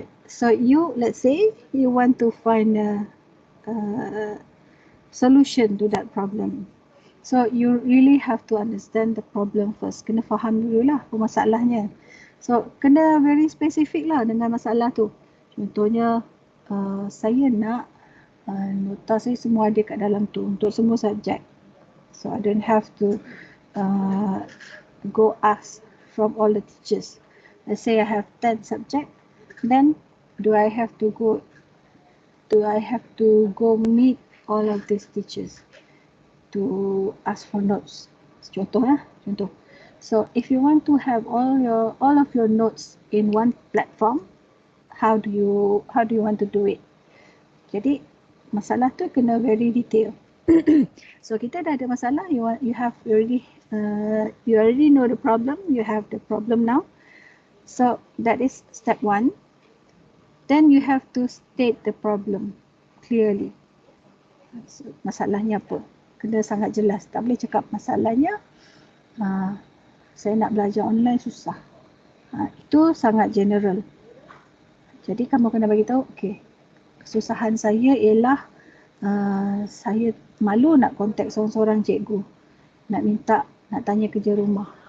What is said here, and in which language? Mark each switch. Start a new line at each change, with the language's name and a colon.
English: So you, let's say you want to find a solution to that problem. So you really have to understand the problem first.
Malay: Kena faham dululah masalahnya. So kena
English: very specific
Malay: lah dengan masalah tu. Contohnya saya nak nota saya semua ada kat dalam tu untuk semua subjek.
English: So I don't have to go ask from all the teachers. Let's say I have 10 subject, then do I have to go meet all of these teachers to ask for notes? Contoh. So if you want to have all of your notes in one platform, how do you want to do it?
Malay: Jadi masalah tu kena very detail. So kita dah ada masalah,
English: you already know the problem, you have the problem now. So that is step 1. Then you have to state the problem clearly.
Malay: So, masalahnya apa? Kena sangat jelas. Tak boleh cakap masalahnya saya nak belajar online susah. Itu sangat general. Jadi kamu kena bagi tahu, okey, kesusahan saya ialah saya malu nak kontak seorang-seorang cikgu, nak tanya kerja rumah.